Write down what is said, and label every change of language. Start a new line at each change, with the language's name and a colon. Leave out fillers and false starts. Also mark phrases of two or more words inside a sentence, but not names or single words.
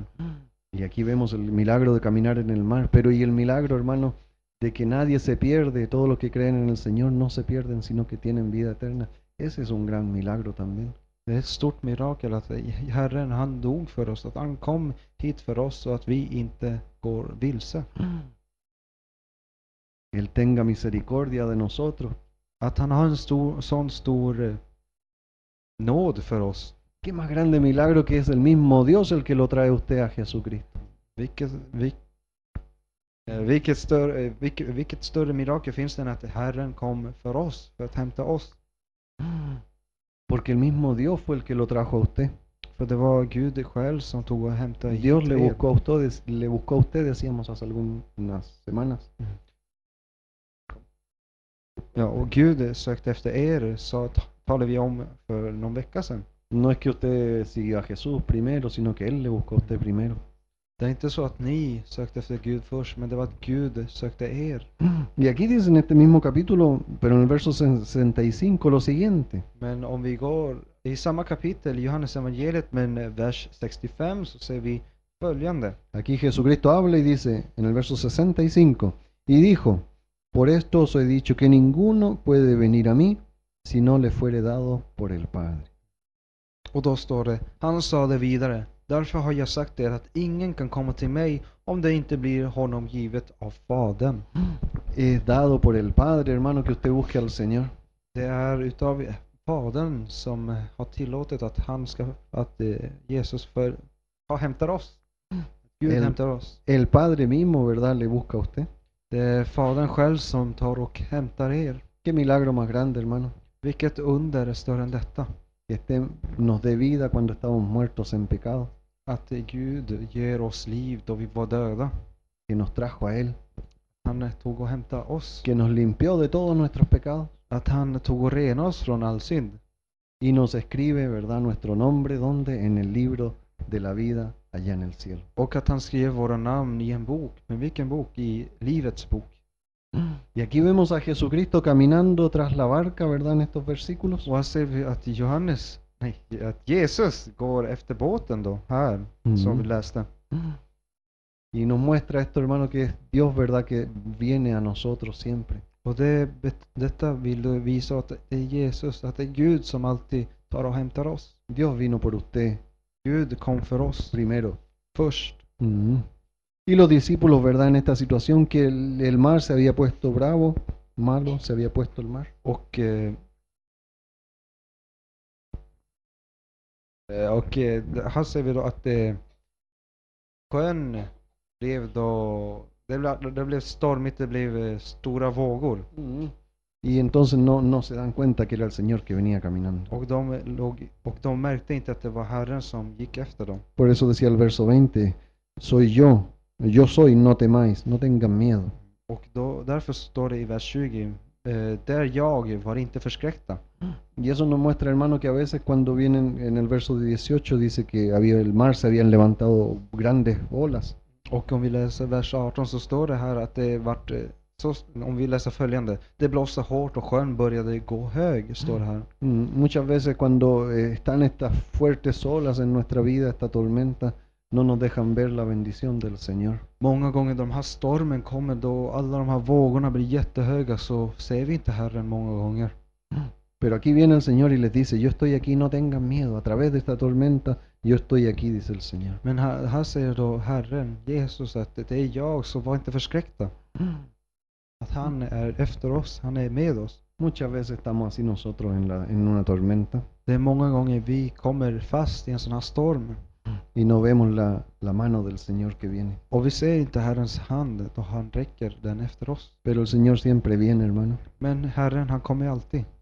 Spanish: Y aquí vemos el milagro de caminar en el mar, pero y el milagro, hermano, de que nadie se pierde, todos los que creen en el Señor no se pierden, sino que tienen vida eterna. Ese es un gran milagro también.
Swedish: Det är ett stort mirakel att Herren, han dog för oss, att han kom hit för oss så att vi inte går vilse.
Spanish: Él tenga misericordia de nosotros.
Swedish: Att han har en sån stor nåd för oss.
Spanish: Qué más grande milagro que es el mismo Dios el que lo trae usted a Jesucristo.
Swedish: Vilket större mirakel finns det än att Herren kom för oss, för att hämta oss?
Spanish: Porque el mismo Dios fue el que lo trajo a usted.
Swedish: För det var Gud själv som tog och hämtade hit
Spanish: Dios le buscó a usted, decíamos hace algunas semanas.
Swedish: Ja, och Gud sökte efter er, så talade vi om för någon vecka sedan.
Spanish: No es que usted siguió a Jesús primero, sino que Él le buscó a usted primero.
Swedish: Det är inte så att ni sökte efter Gud först, men det var att Gud sökte er.
Spanish: Y aquí dice en este mismo capítulo, pero en el verso 65, lo siguiente.
Swedish: Men om vi går i samma kapitel, Johannes evangeliet, men vers 65, så ser vi följande.
Spanish: Aquí Jesucristo habla y dice en el verso 65, y dijo, por esto os he dicho que ninguno puede venir a mí si no le fuere dado por el Padre.
Swedish: Och då står det, han sade vidare, därför har jag sagt er att ingen kan komma till mig om det inte blir honom givet av Fadern.
Spanish: Es dado por el Padre, hermano, que usted busque al Señor.
Swedish: Det är utav Fadern som har tillåtit att Jesus hämtar oss. Gud hämtar oss.
Spanish: El Padre mismo, ¿verdad? Le busca a usted.
Swedish: Det är Fadern själv som tar och hämtar er.
Spanish: Qué milagro más grande, hermano.
Swedish: Vilket under är större än detta?
Spanish: Que nos dé vida cuando estamos muertos en pecado.
Swedish: Att Gud ger oss liv då vi var döda.
Spanish: Que nos trajo a Él.
Swedish: Han tog och hämtade oss.
Spanish: Que nos limpió de todos nuestros pecados.
Swedish: Att han tog och renade oss från all synd.
Spanish: Y nos escribe, ¿verdad? Nuestro nombre, ¿dónde? En el libro de la vida allá en el cielo.
Swedish: Och att han skrev våra namn i en bok. Men vilken bok? I livets bok.
Spanish: Y aquí vemos a Jesucristo caminando tras la barca, ¿verdad? En estos versículos.
Swedish: Och här ser vi att att Jesus går efter båten då, här, som vi läste.
Spanish: Y nos muestra esto, hermano, que es Dios, ¿verdad? Que viene a nosotros siempre.
Swedish: Och detta vill du visa att det är Jesus, att det är Gud som alltid tar och hämtar oss.
Spanish: Dios vino por usted
Swedish: Gud kom för oss
Spanish: primero.
Swedish: först.
Spanish: Y los discípulos, ¿verdad? En esta situación que el mar se había puesto bravo, malo, se había puesto el mar.
Swedish: Och här ser vi då att sjön blev då, det blev stormigt, det blev stora vågor.
Spanish: Y entonces no se dan cuenta que era el Señor que venía caminando.
Swedish: Och de märkte inte att det var Herren som gick efter dem.
Spanish: Por eso decía el verso 20, soy yo soy, no temáis, no tengan miedo.
Swedish: Och därför står det i vers 20, där jag var inte förskräckta.
Spanish: Y eso nos muestra, hermano, que a veces cuando vienen en el verso 18 dice que el mar se habían levantado grandes olas.
Swedish: Och om vi läser vers 18 så står det här att det vart om vi läser följande, det blåste hårt och sjön började gå hög, står det här.
Spanish: Muchas veces cuando están estas fuertes olas en nuestra vida, esta tormenta, no nos dejan ver la bendición del Señor.
Swedish: Många gånger de här stormen kommer då alla de här vågorna blir jättehöga, så ser vi inte Herren många gånger.
Spanish: Pero aquí viene el Señor y les dice, yo estoy aquí, no tengan miedo, a través de esta tormenta, yo estoy aquí, dice el Señor.
Swedish: Men här säger då Herren, Jesus, att det är jag, så var inte förskräckta. Att han är efter oss, han är med oss.
Spanish: Muchas veces estamos así nosotros en una tormenta.
Swedish: Det är många gånger vi kommer fast i en sån här storm.
Spanish: Y no vemos la mano del Señor que viene.
Swedish: Och vi ser inte Herrens hand då han räcker den efter oss.
Spanish: Pero el Señor siempre viene, hermano.
Swedish: Men Herren, han kommer alltid.